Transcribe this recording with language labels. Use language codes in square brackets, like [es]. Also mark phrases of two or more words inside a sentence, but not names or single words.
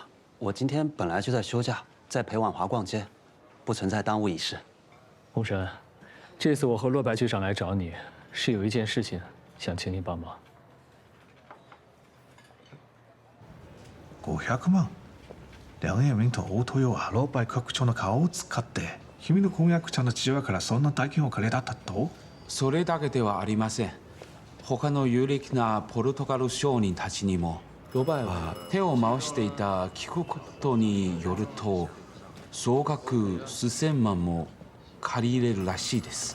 [zh] 我今天本来就在休假，在陪婉华逛街，不存在耽误一事。洪深，这次我和骆白局长来找你，是有一件事情想请你帮忙。 500万。 [ja] 梁永明と大豊はローバイ局長の顔を使って君の婚約者の父親からそんな大金を借りたったと？それだけではありません。他の有力なポルトガル商人たちにもロバイは手を回していた聞くことによると総額数千万も借り入れるらしいです。